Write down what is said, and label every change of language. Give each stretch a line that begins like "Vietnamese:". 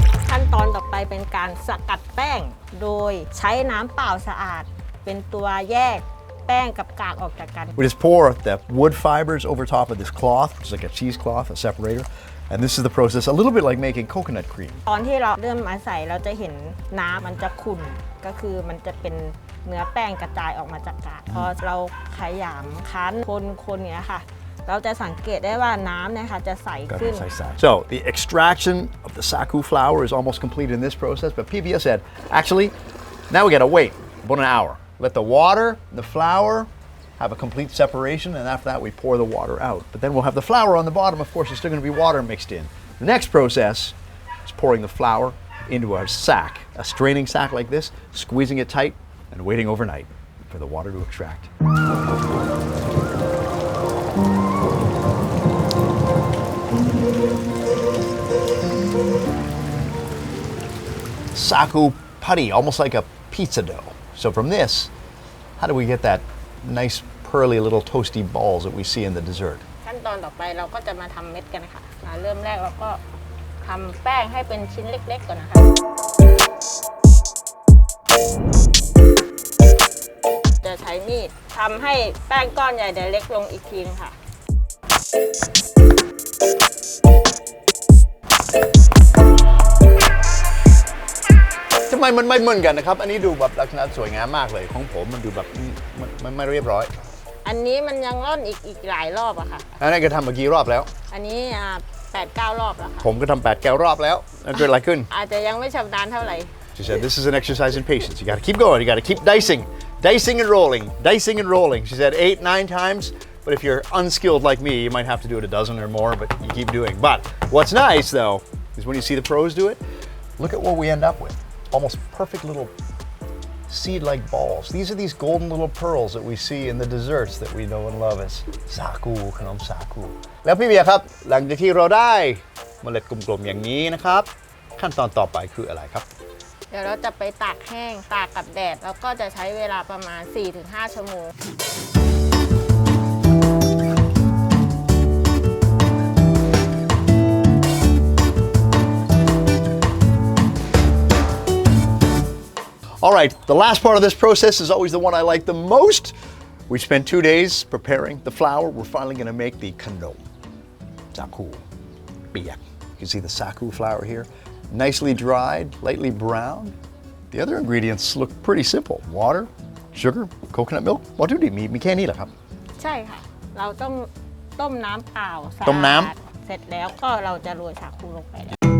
Thai: ขั้นตอนต่อไปเป็นการสกัดแป้งโดยใช้น้ำเปล่าสะอาดเป็นตัวแยกแป้งกับกากออกจากกัน
English: We just pour the wood fibers over top of this cloth, which is like a cheesecloth, a separator. And this is the process, a little bit like making coconut cream.
Thai: ตอนที่เราเริ่มมาใส่เราจะเห็นน้ำมันจะขุ่นก็คือมันจะเป็นเนื้อแป้งกระจายออกมาจากกากพอเราขยำคั้นคนเนี้ยค่ะเราจะสังเกตได้ว่าน้ำเนี่ยค่ะจะใสขึ้น
English: So the extraction of the saku flour is almost complete in this process, but PBS said, actually, now we gotta wait about an hour. Let the water, the flour, have a complete separation, and after that we pour the water out. But then we'll have the flour on the bottom, of course, there's still gonna be water mixed in. The next process is pouring the flour into a sack, a straining sack like this, squeezing it tight, and waiting overnight for the water to extract. Saku putty, almost like a pizza dough. So from this, how do we get that nice pearly little toasty balls that we see in the dessert?
Thai: ขั้นตอนต่อไปเราก็จะมาทำเม็ดกันค่ะเริ่มแรกเราก็ทำแป้งให้เป็นชิ้นเล็กๆก่อนนะคะจะใช้มีดทำให้แป้งก้อนใหญ่เดี๋ยวเล็กลงอีกทีนึงค่ะ ทำไมมันไม่เหมือนกันนะครับ อันนี้ดูแบบลักษณะสวยงามมากเลยของผมมันดูแบบมันไม่เรียบร้อย อันนี้มันยังร่อนอีกหลายรอบอะค่ะ อันนั้นก็ทำเมื่อกี้รอบแล้ว อันนี้8-9 รอบแล้วค่ะ ผมก็ทำ8 9 รอบแล้วเกิดอะไรขึ้น อาจจะยังไม่ชำนาญเท่าไหร่
English: She said this is an exercise in patience. You got to keep going. You got to keep dicing and rolling. She said 8, 9 times. But if you're unskilled like me, you might have to do it a dozen or more, but you keep doing. But what's nice though is when you see the pros do it, look at what we end up with. Almost perfect little seed-like balls. These are these golden little pearls that we see in the desserts that we know and love as Sago, Kanom Sago.
Thai: แล้วพี่เบียร์ครับหลังจากที่เราได้เมล็ดกลมๆอย่างนี้นะครับขั้นตอนต่อไปคืออะไรครับ เดี๋ยวเราจะไปตากแห้งตากกับแดดแล้วก็จะใช้เวลาประมาณ 4-5 ชั่วโมง
English: All right, the last part of this process is always the one I like the most. We spent 2 days preparing the flour. We're finally going to make the Kanom Sago Dessert. You can see the Sago flour here, nicely dried, lightly browned. The other ingredients look pretty simple. Water, sugar, coconut milk.
Thai: วัตถุดิบมีแค่นี้เหรอครับ ใช่ค่ะ เราต้องต้มน้ำเปล่าสะอาด ต้มน้ เสร็จแล้วก็เราจะโรยสาคูลงไปแล้ว